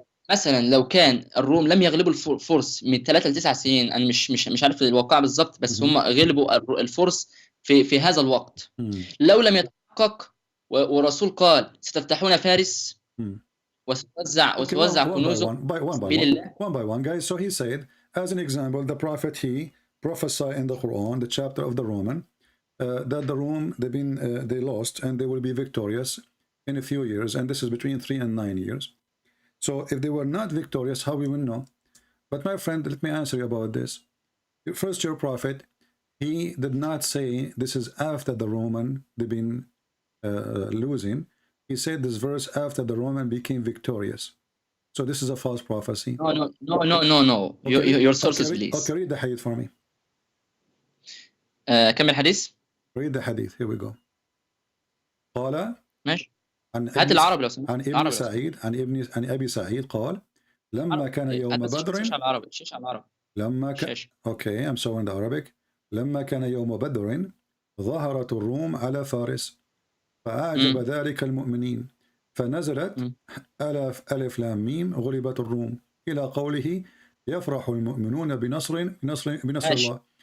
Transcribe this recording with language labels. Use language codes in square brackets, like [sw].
[ar] مثلا لو كان الروم لم يغلبوا الفرس من 3 ل 9 سنين، أنا مش عارف الواقع بالضبط، بس هم غلبوا الفرس في هذا الوقت. لو لم يتحقق ورسول قال ستفتحون فارس وتوزع كنوزه سبيل الله. [en] One by one, guys. So he said, as an example, the prophet he prophesied in the Quran, the chapter of the Roman, that the Rome they lost and they will be victorious in a few years, and this is between 3 and 9 years. So if they were not victorious, how we will know? But my friend, let me answer you about this. First, your prophet, he did not say this is after the Roman they've been losing. He said this verse after the Roman became victorious. So this is a false prophecy. No. Okay. Your sources, please. Okay, read the hadith for me. [ar] كم الحديث؟ [en] Read the hadith. Here we go. [ar] قال ماشي. هات العربي لو سمحت. عن ابن سعيد عن ابي سعيد قال لما كان يوم بدر. شيش على العربي. لما كان [en] Okay, I'm showing the Arabic. [ar] لما كان يوم بدر ظهرت الروم على فارس فأعجب ذلك المؤمنين فنزلت ألف لام ميم غلبت الروم إلى قوله يفرح المؤمنون بنصر الله.